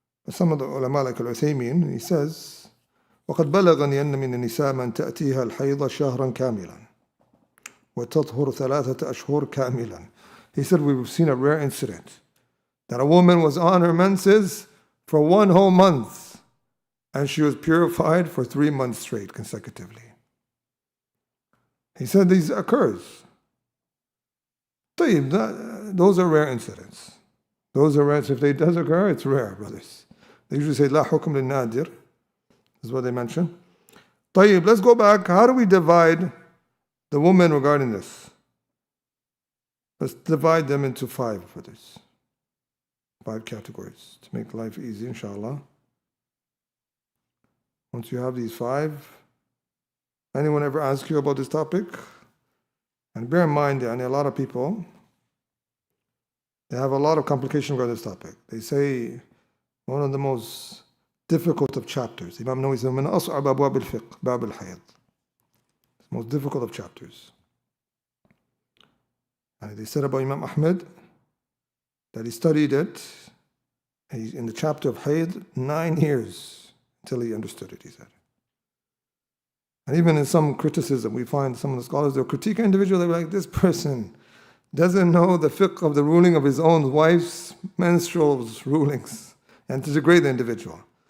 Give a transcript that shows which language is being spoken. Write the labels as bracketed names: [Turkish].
[English] Some of the ulama like Al-Uthaymin, he says, [Arabic] وقد بلغني أن من النساء من تأتيها الحيضة شهرا كاملا وتطهر 3 أشهر كاملا. [English] He said we've seen a rare incident that a woman was on her menses for 1 whole month and she was purified for 3 months straight consecutively. He said these occurs. Those are rare incidents. Those are rare. If they does occur, it's rare, brothers. They usually say, [Arabic] لا حكم للنادر. [English] This is what they mention. طيب, let's go back. How do we divide the woman regarding this? Let's divide them into 5 for this. 5 categories to make life easy, inshallah. Once you have these 5, anyone ever ask you about this topic? And bear in mind, a lot of people, they have a lot of complication regarding this topic. They say one of the most difficult of chapters. Imam Nawawi says, [Arabic] من أصعب أبواب الفقه باب الحيض. [English] It's the most difficult of chapters. And they said about Imam Ahmed that he studied it in the chapter of Hayd 9 years until he understood it, he said. And even in some criticism, we find some of the scholars, they'll critique an individual, they're like, this person doesn't know the fiqh of the ruling of his own wife's menstrual rulings, and to degrade the individual.